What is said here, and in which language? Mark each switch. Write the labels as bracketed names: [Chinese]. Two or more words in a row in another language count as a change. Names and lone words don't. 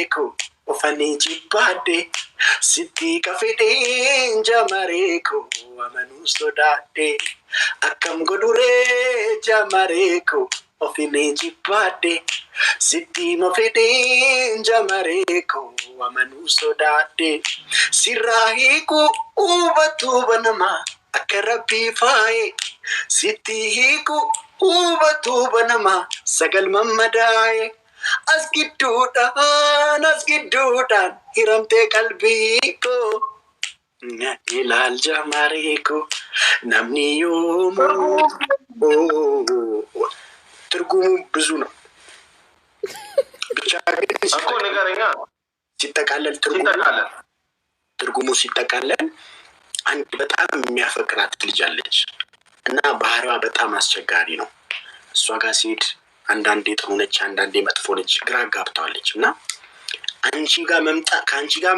[Oromo] koo ofanii jibbaadhe sitti kafedeen jamaree koo amanuu sodaadhe akkam godhuree jamaree koo ofinii jibbaadhe sitti mafedeen jamaree koo amanuu sodaadhe sirraa hiikuu hubatu banamaa akka rabbii faaye sitti hiikuu hubatu banamaa sagal mammadaaye as gidduudhaan hiramtee qalbii koo ilaal jamaree koo namni yoomuu [Amharic] ትርጉሙ ብዙ ነው ብቻ እኮ ንገረኛ ሲጠቃለል ትርጉሙ ሲጠቃለል አንድ በጣም የሚያፈቅራት ልጅ አለች እና ባህሪዋ በጣም አስቸጋሪ ነው እሷ ጋር ሲሄድ አንዳንዴ ጥሩ ነች አንዳንዴ መጥፎ ነች ግራ ጋብታለች እና አንቺ ጋር መምጣት ካንቺ